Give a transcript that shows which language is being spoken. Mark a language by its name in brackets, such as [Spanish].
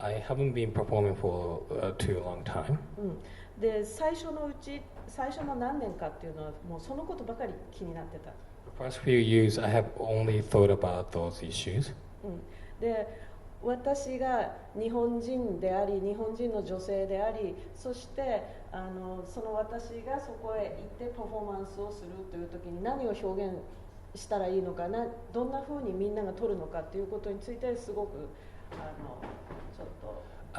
[English] I haven't been performing for too long time. [Japanese] で最初の何年かっていうのはもうそのことばかり気になってた。 [English] The first few years, I have only thought about those issues. [Japanese] で私が日本人であり日本人の女性であり、そしてその私がそこへ行ってパフォーマンスをするという時に何を表現したらいいのかな、どんな風にみんなが撮るのかということについてすごくちょっと。